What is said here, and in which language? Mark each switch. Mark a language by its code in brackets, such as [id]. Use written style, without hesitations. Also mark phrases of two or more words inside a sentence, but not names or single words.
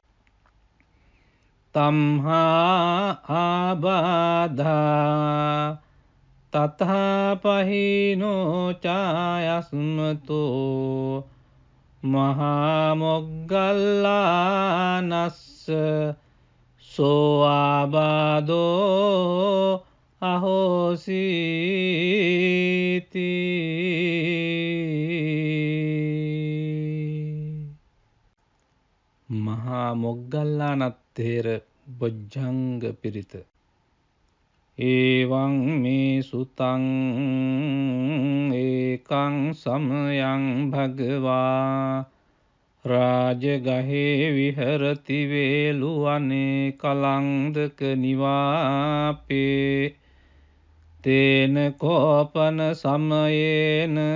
[pi] තම්හා ආබාධා තථා පහිනෝ චායස්මතෝ මහා මොග්ගල්ලානස්ස සෝ ආබාධෝ අහෝසීති. [si] මහා මොග්ගල්ලානත් තේර බොජ්ජංග පිරිත. [pi] ඒවං මේ සුතං ඒකං සමයං භගවා රාජගහේ විහරති වේලුවනේ කලන්දක නිවාපේ තේන කෝපන සමයේන